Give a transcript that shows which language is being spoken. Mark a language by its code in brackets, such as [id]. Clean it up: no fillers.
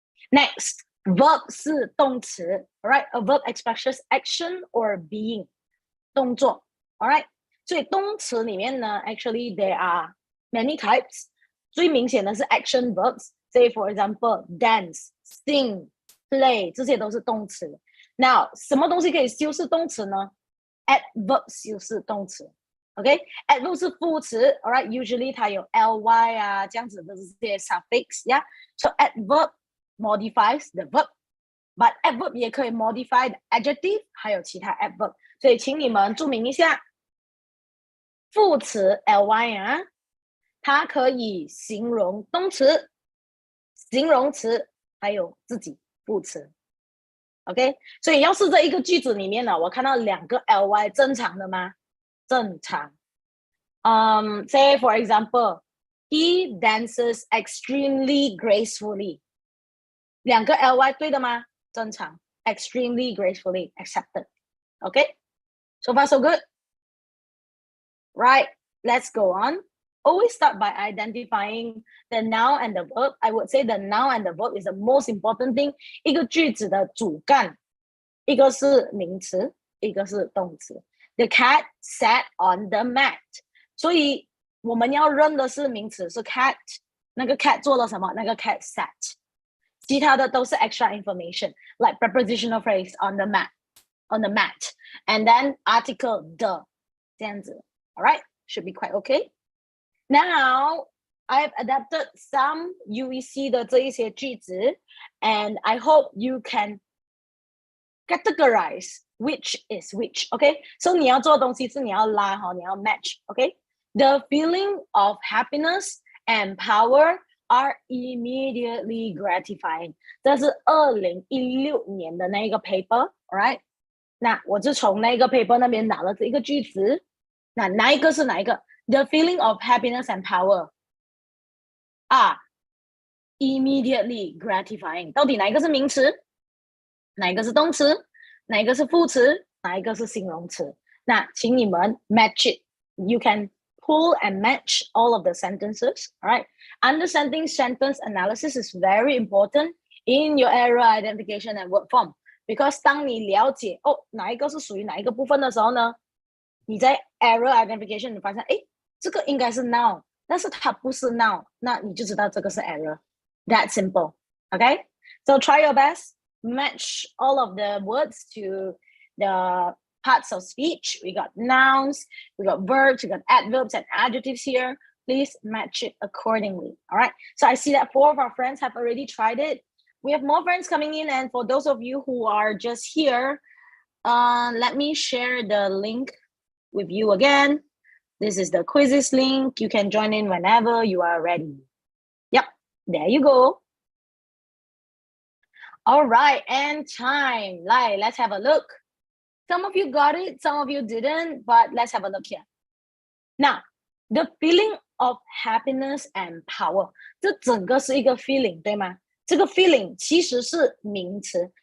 [en] next verb 是动词 alright a verb expresses action or being 动作 alright [zh] 所以动词里面呢 [en] actually there are many types [zh] 最明显的是 [en] action verbs say for example dance sing [zh] play 这些都是动词。 [en] Now [zh] 什么东西可以修饰动词呢？ Adverb 修饰动词。OK，adverb 是副词 ，alright， usually 它有 ly 啊这样子的这些 suffix， yeah， [en] so adverb modifies the verb，but adverb [zh] 也可以 modify the adjective， 还有其他 adverb， 所以请你们注明一下，副词 ly 啊，它可以形容动词、形容词，还有自己副词。 OK， 所以要是这一个句子里面呢，我看到2个 ly， 正常的吗？正常。 [en] Say for example, he dances extremely gracefully. [zh] 2个 ly 对的吗？ [en] 正常。 Extremely gracefully accepted. Okay, so far so good. Right, let's go on. Always start by identifying the noun and the verb. I would say the noun and the verb is the most important thing. [zh] 一个句子的主干，一个是名词，一个是动词。 [en] The cat sat on the mat. [zh] 所以我们要认的是名词是 cat， 那个 cat 做了什么？那个 cat sat。其他的都是 [en] extra information, like prepositional phrase on the mat, and then article the [zh] 这样子。 [en] All right, should be quite okay. Now I've adapted some UEC [zh] 的这一些句子 [en] and I hope you can categorize which is which, okay? [zh] So 你要做的东西是你要拉你要 match, [en] okay? The feeling of happiness and power are immediately gratifying. [zh] 这是2016年的那一个 paper, alright? 那我就从那个 paper 那边拿了这一个句子，那哪一个是哪一个？ [en] The feeling of happiness and power are immediately gratifying. [zh] 到底哪一个是名词？哪一个是动词？哪一个是副词？哪一个是形容词？那请你们 [en] match it. You can pull and match all of the sentences. All right. Understanding sentence analysis is very important in your error identification and word form. Because [zh] 当你了解哪一个是属于哪一个部分的时候呢，你在 error identification 你发现这个应该是 noun， 但是它不是 noun， 那你就知道这个是 error. [en] That simple. Okay? So try your best. Match all of the words to the parts of speech. We got nouns, we got verbs, we got adverbs and adjectives here. Please match it accordingly. All right. So I see that 4 of our friends have already tried it. We have more friends coming in, and for those of you who are just here, let me share the link with you again. This is the quizzes link. You can join in whenever you are ready. Yep, there you go. All right, and time. Let's have a look. Some of you got it, some of you didn't, but let's have a look here. Now, the feeling of happiness and power. [zh] 这整个是一个 feeling, 对吗？这个 feeling 其实是名词.